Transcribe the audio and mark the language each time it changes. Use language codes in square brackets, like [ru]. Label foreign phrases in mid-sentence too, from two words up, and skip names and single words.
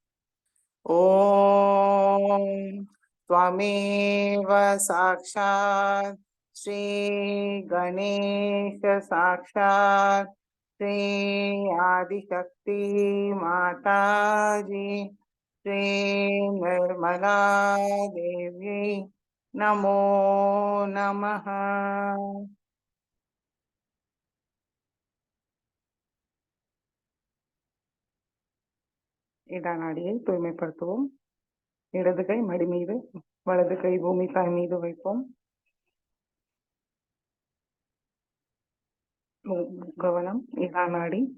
[sa] ॐ त्वमेव साक्षात् श्री गणेश साक्षात् श्री आदिशक्ति माताजी श्री निर्मला देवी नमो नमः। [ta] இடநாடியை தூய்மைப்படுத்துவோம். இடது கை மடி மீது, வலது கை பூமி தாய் மீது வைப்போம். கவனம் இடநாடி.